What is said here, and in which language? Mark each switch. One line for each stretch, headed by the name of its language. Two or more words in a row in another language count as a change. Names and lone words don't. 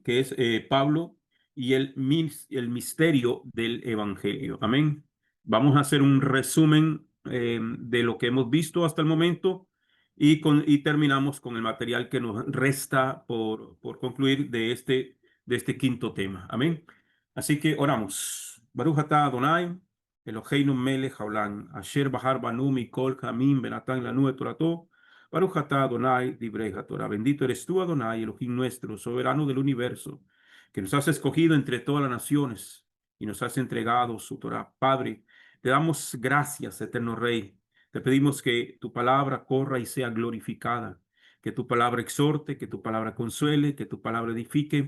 Spanish: Que es Pablo y el misterio del Evangelio. Amén. Vamos a hacer un resumen de lo que hemos visto hasta el momento y terminamos con el material que nos resta por concluir de este quinto tema. Amén. Así que oramos.
Hebrew: ברוך אתה אדוני, אלוהינו מלך העולם, אשר בחר בנו מכל העמים ונתן לנו את תורתו. ברוך אתה אדוני דברי תורה.
Spanish: Bendito eres tú, Adonai, Elohim nuestro, soberano del universo, que nos has escogido entre todas las naciones y nos has entregado su Torah. Padre, te damos gracias, eterno Rey. Te pedimos que tu palabra corra y sea glorificada, que tu palabra exhorte, que tu palabra consuele, que tu palabra edifique.